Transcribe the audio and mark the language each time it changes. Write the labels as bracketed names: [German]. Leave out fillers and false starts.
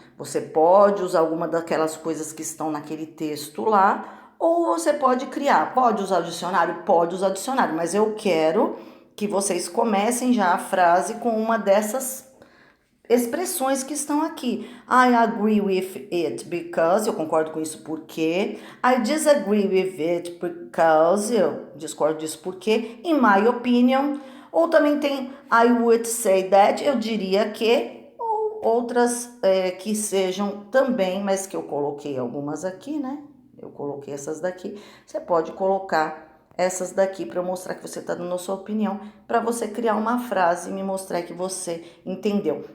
[Portuguese] Você pode usar alguma daquelas coisas que estão naquele texto lá, ou você pode criar. Pode usar o dicionário? Pode usar o dicionário, mas eu quero que vocês comecem já a frase com uma dessas expressões que estão aqui. [English] I agree with it because, [Portuguese] eu concordo com isso porque. [English] I disagree with it because, [Portuguese] eu discordo disso porque. [English] In my opinion. [Portuguese] Ou também tem [English] I would say that, [Portuguese] eu diria que. Ou outras que sejam também, mas que eu coloquei algumas aqui, né? Eu coloquei essas daqui. Você pode colocar essas daqui para mostrar que você está dando a sua opinião, para você criar uma frase e me mostrar que você entendeu.